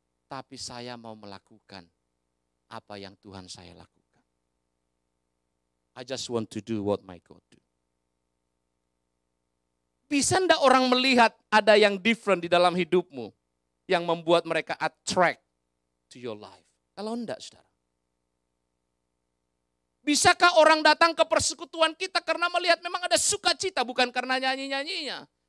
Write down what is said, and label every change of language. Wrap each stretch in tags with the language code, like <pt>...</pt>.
<id>Tapi saya mau melakukan apa yang Tuhan saya lakukan.</id> <en>I just want to do what my God do.</en> <id>Bisa enggak orang melihat ada yang different di dalam hidupmu yang membuat mereka</id> <en>attract to your life?</en> <id>Kalau enggak, saudara. Bisakah orang datang ke persekutuan kita karena melihat memang ada sukacita, bukan karena nyanyi-nyanyinya.</id>